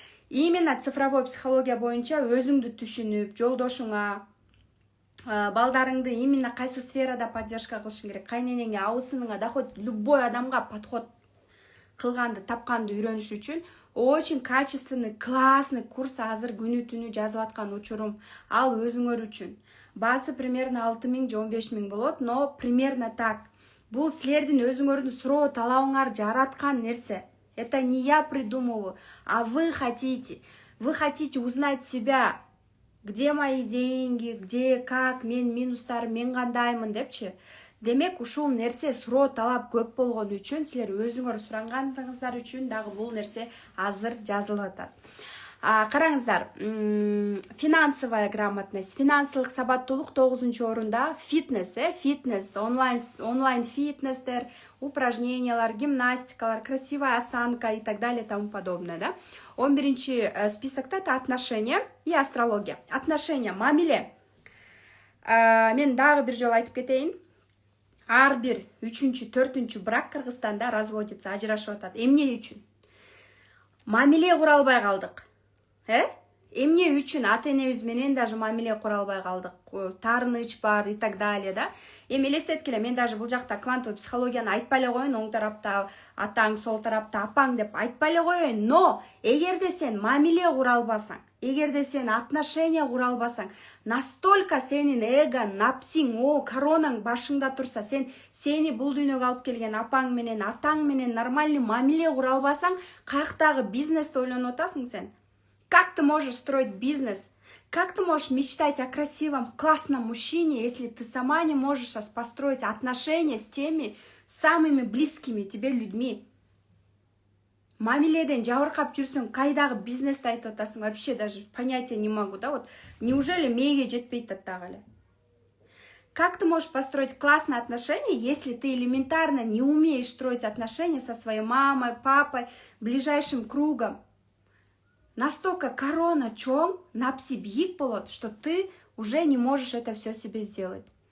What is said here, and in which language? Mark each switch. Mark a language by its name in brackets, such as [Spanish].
[Russian] Именно [Kyrgyz] цифровой психология боюнча өзүңдү түшүнүп, жолдошуңа, балдарыңды именно кайсы сферада [Russian] поддержка [Kyrgyz] кылышың керек, кайненеңе, абысыныңа, [Russian] да хоть любой [Kyrgyz] адамга [Russian] подход [Kyrgyz] кылганды, тапканды үйрөнүш үчүн [Russian] очень качественный, классный [Kyrgyz] курс азыр күнү түнү жазып аткан учурум. Ал өзүңөр үчүн. Баасы [Russian] примерно [Kyrgyz] 6000 же 15000 болот, [Russian] но примерно так. [Kyrgyz] Бул силердин өзүңөрдүн суроо талабыңар жараткан нерсе. [Russian] Это не я придумываю, а вы хотите. Вы хотите узнать себя. Где мои деньги, где, как, [Kyrgyz] мен минустарым, мен кандаймын депчи. Демек, ушул нерсе суроо талап көп болгон үчүн, силер өзүңөр сурангандыгыңыздар үчүн дагы бул нерсе азыр жазылып атат. Караңыздар, [Russian] финансовая грамотность, [Kyrgyz] финансылык сабаттуулук 9-орунда, фитнес, фитнес, онлайн фитнестер, упражнениялар, гимнастикалар, [Russian] красивая осанка и так далее, тому подобное, да. [Kyrgyz] 11-чи списокта [Russian] это отношения и астрология. [Kyrgyz] Отношения, мамиле. Мен дагы бир жолу айтып кетейин. Ар бир 3-чү, 4-чү брак Кыргызстанда [Russian] разводится, [Kyrgyz] ажырашып атат. Эмне үчүн? Мамиле кура албай калдык. Эмне үчүн ата-энебиз менен [Russian] даже [Kyrgyz] мамиле кура албай калдык. Таарыныч бар [Russian] и так далее, да. [Kyrgyz] Эми элестеткиле, мен [Russian] даже [Kyrgyz] бул жакта квантовый психологияны айтпай эле коеюн, оң тарапта атаң, сол тарапта апаң деп айтпай эле коеюн, [Russian] но [Kyrgyz] эгерде сен мамиле кура албасаң, эгерде сен [Russian] отношения [Kyrgyz] кура албасаң, [Russian] настолько [Kyrgyz] сенин эго, напсиң, коронаң башыңда турса, сени бул дүйнөгө алып келген апаң менен, атаң менен [Russian] нормальный [Kyrgyz] мамиле кура албасаң, каяктагы бизнести ойлонуп атасың сен? [Russian] Как ты можешь строить бизнес? Как ты можешь мечтать о красивом, классном мужчине, если ты сама не можешь построить отношения с теми самыми близкими тебе людьми? [Kyrgyz] Мамиледен жабыркап жүрсөң, кайдагы бизнести айтып атасың? [Russian] Вообще даже понятия не могу, да? Вот неужели мээге жетпейт дагы эле? Как ты можешь построить классные отношения, если ты элементарно не умеешь строить отношения со своей мамой, папой, ближайшим кругом? Настолько корона [Kyrgyz] чоң, напси бийик болот, [Russian] что ты уже не можешь это все себе сделать.